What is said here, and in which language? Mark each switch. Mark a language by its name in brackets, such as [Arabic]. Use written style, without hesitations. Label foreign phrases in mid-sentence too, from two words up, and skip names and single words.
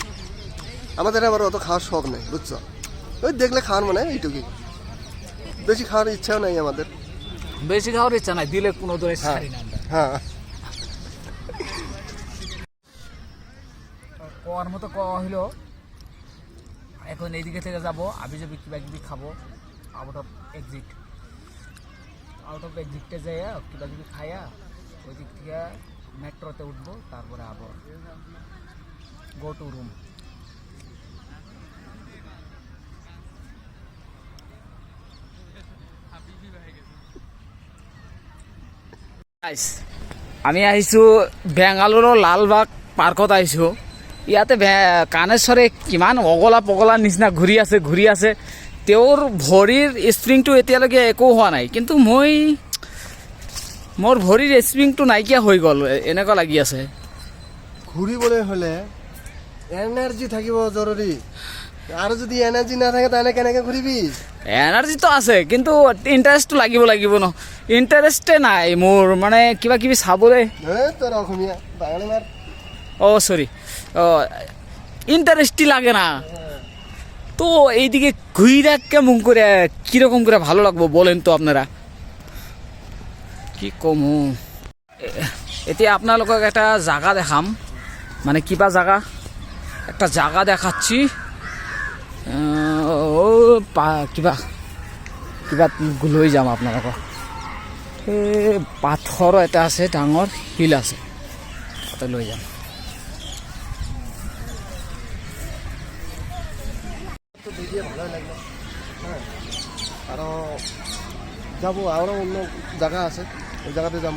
[Bangla] আমাদের আবার অত খাওয়ার শখ নেই, বুঝছো? ওই দেখলে খাওয়ার মানে এইটুকুই, বেশি খাওয়ার ইচ্ছাও নাই আমাদের। বেশি খাওয়ার ইচ্ছা নাই, দিলে কোনো দরে ছাড়ি না আমরা। হ্যাঁ, কোয়ার মতো কোয়া হইলো। এখন এইদিকে থেকে যাবো, আবি যাবি কিবা কিবি খাবো, [English] out of exit [Bangla] যাইয়া কিবা কিবি খাইয়া ওই দিক থেকে মেট্রোতে উঠবো, তারপরে আবার [English] go to room. [Assamese] আমি আহিছোঁ বেংগালুৰুৰ লালবাগ পাৰ্কত আহিছোঁ। ইয়াতে কানেশ্বৰে কিমান অগলা পগলা নিচিনা ঘূৰি আছে। তেওঁৰ ভৰিৰ স্প্ৰিংটো এতিয়ালৈকে একো হোৱা নাই, কিন্তু মোৰ ভৰিৰ স্প্ৰিংটো নাইকিয়া হৈ গ'ল এনেকুৱা লাগি আছে। ঘূৰিবলৈ হ'লে এনাৰ্জি থাকিব জৰুৰী। [Bangla] আর যদি এনার্জি না থাকে তাহলে কেনেকে ঘুরিবি? [Assamese] এনার্জি তো আছে কিন্তু ইণ্টাৰেষ্টটো লাগিব ন, ইণ্টাৰেষ্টে নাই মোৰ, মানে কিবা কিবি চাবলৈ। [Bangla] তোর অসমীয়া বাঙালি মার। ও সরি, ও ইন্টারেস্টই লাগে না তো। এইদিকে ঘুরে কেমন করে কীরকম করে ভালো লাগবো বলেন তো আপনারা, কি কমু। [Assamese] এতিয়া আপোনালোকক এটা জাগা দেখাম, মানে কিবা জাগা, [Bangla] একটা জাগা দেখাচ্ছি। [Assamese] ও কিবা কিবা লৈ যাম আপোনালোকক। এই পাথৰ এটা আছে, ডাঙৰ শিল আছে, তাতে লৈ যাম। [Bangla] তো দেখিয়ে ভালোই লাগলো। হ্যাঁ, আরও যাবো, আরও অন্য জায়গা আছে, ওই জায়গাতে যাবো।